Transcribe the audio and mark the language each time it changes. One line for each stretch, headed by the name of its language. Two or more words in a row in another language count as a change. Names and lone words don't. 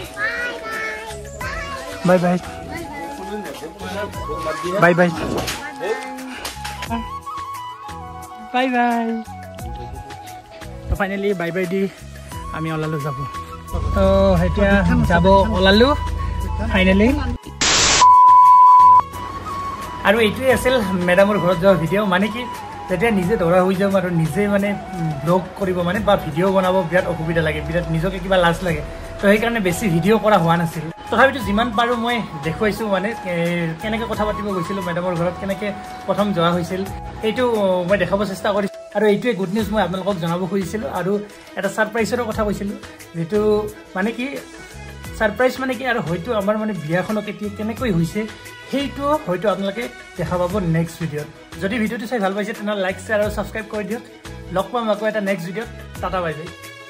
English: Bye bye. Bye bye. Bye bye. So finally bye bye
Assamese: দি আমি ওলালু যাবো. So hetia jabo olalu finally. আৰু এইটোৱে আছিল মেডামৰ ঘৰত যোৱা ভিডিঅ' মানে কি যেতিয়া নিজে ধৰা হৈ যাম আৰু নিজে মানে ব্লগ কৰিব মানে বা ভিডিঅ' বনাব বিৰাট অসুবিধা লাগে বিৰাট নিজকে কিবা লাজ লাগে তো সেইকাৰণে বেছি ভিডিঅ' কৰা হোৱা নাছিল তথাপিতো যিমান পাৰোঁ মই দেখুৱাইছোঁ মানে কেনেকৈ কথা পাতিব গৈছিলোঁ মেডামৰ ঘৰত কেনেকৈ প্ৰথম যোৱা হৈছিল এইটো মই দেখাব চেষ্টা কৰিছোঁ আৰু এইটোৱে
English: good news
Assamese: মই আপোনালোকক জনাব খুজিছিলোঁ আৰু এটা ছাৰপ্ৰাইজৰো কথা কৈছিলোঁ যিটো মানে কি ছাৰপ্ৰাইজ মানে কি আৰু হয়তো আমাৰ মানে বিয়াখনক এতিয়া কেনেকৈ হৈছে সেইটো হয়তো আপোনালোকে দেখা পাব
English: next videoত
Assamese: যদি ভিডিঅ'টো চাই ভাল পাইছে তেনেহ'লে
English: like share
Assamese: আৰু ছাবস্ক্ৰাইব কৰি দিয়ক লগ পাম আকৌ এটা
English: next videoত
Assamese: টাটা
English: bye bye